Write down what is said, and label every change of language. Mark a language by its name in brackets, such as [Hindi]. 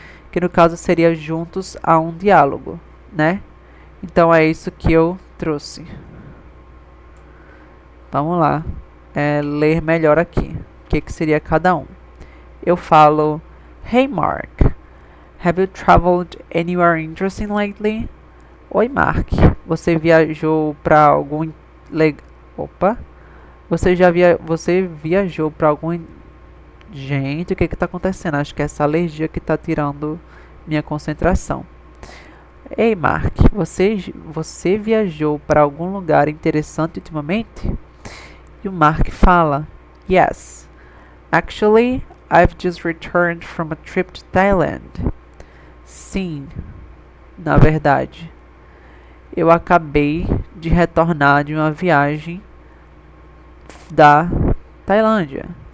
[Portuguese] Que no caso seria juntos a um diálogo, né? Então é isso que eu trouxe. Vamos lá, ler melhor aqui. O que seria cada um? Eu falo, [English] Hey Mark, have you traveled anywhere interesting lately? [Portuguese] Oi Mark, você viajou para algum Você viajou para algum Gente, o que que tá acontecendo? Acho que é essa alergia que tá tirando minha concentração. Ei, Mark, você viajou para algum lugar interessante ultimamente? E o Mark fala: [English] Yes, actually, I've just returned from a trip to Thailand. [Portuguese] Sim, na verdade, eu acabei de retornar de uma viagem da Tailândia.